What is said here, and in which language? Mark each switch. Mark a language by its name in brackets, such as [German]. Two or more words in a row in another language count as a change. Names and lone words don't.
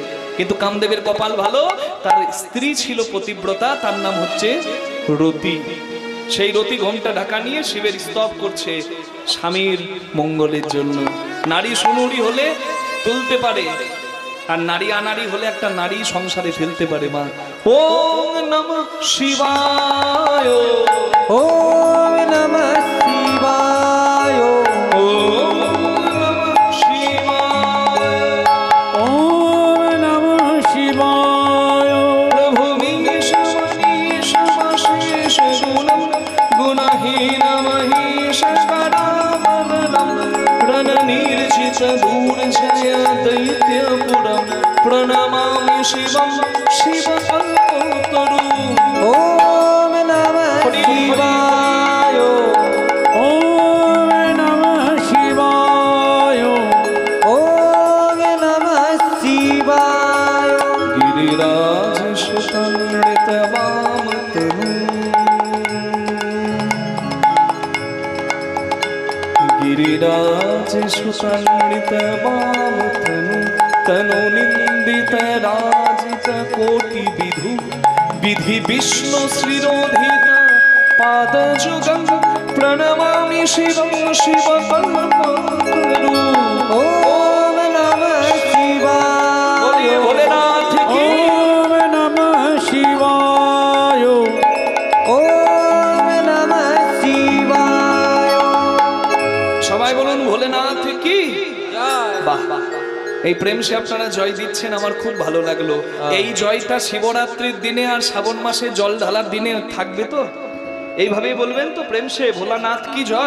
[Bangla] কিন্তু কামদেবের কপাল ভালো, তার স্ত্রী ছিল পতিব্রতা, তার নাম হচ্ছে রতি। সেই রতি ঘোমটা ঢাকা নিয়ে শিবের স্তব করছে স্বামীর মঙ্গলের জন্য। নারী সুনুরি হলে তুলতে পারে, আর নারী আনারী হলে একটা নারী সংসারে ফেলতে পারে। মা, [Sanskrit] ওম নমঃ শিবায়, ওম নমঃ শিবায়, ওম নমঃ শিবায়, ওম নমঃ শিবায়। প্রভু মীশ মনীষ মশেষ গুণম গুণহীন মহেশ করাবরণম রণনির্জিত দূর্জয় দৈত্যপুরম প্রণমামি শিবম শিবকল্পতরু। ওম নমঃ শিবায়, ওম নমঃ শিবায়, ওম নমঃ শিবায়। গিরিরাজ সুতনৃত বামতনু, গিরিরাজ সুতনৃত বামতনু, তনু নিন্দিত রাজিত কোটি বিধু, বিধি বিষ্ণু শ্রীরোধিতা পাদযুগং প্রণমামি শিবং শিবকল্পতরু। ওম নমঃ শিবায়। [Hindi] बोलिए भोलेनाथ की [Sanskrit] ওম নমঃ শিবায়। ওম নমঃ শিবায়। [Bangla] সবাই বলুন ভোলেনাথ কি। বাহ, এই [Hindi] प्रेम से [Bangla] আপনারা জয় দিচ্ছেন, আমার খুব ভালো লাগলো। এই জয়টা শিবরাত্রির দিনে আর শ্রাবণ মাসে জল ঢালার দিনে থাকবে তো? এইভাবেই বলবেন তো [Hindi] प्रेम से भोलानाथ की जय।